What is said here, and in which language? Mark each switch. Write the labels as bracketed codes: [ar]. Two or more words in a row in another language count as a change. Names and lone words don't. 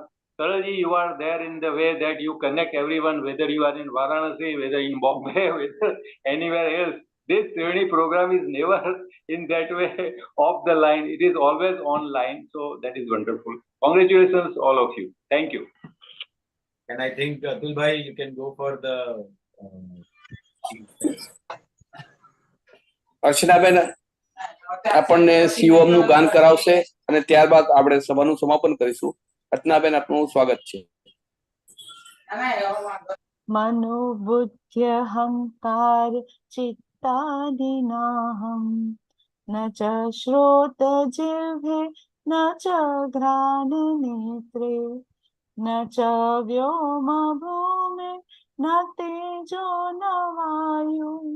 [en] Saraji, you are there in the way that you connect everyone, whether you are in Varanasi, whether in Bombay, whether anywhere else. This Triveni program is never in that way off the line. It is always online. So that is wonderful. Congratulations, all of you. Thank you. And I think Atul Bhai, you can go for the. [gu] અર્ચનાબેન આપણને શિવમ નું ગાન કરાવશે અને ત્યારબાદ આપણે સભાનું સમાપન કરીશું. અર્ચનાબેન, આપનું સ્વાગત છે. [sa] मनोबुद्ध्यहंकार चित्तादिनाहं न च श्रोतजिह्वे न च घ्राणनेत्रे न च व्योमभूमे न तेजो न वायु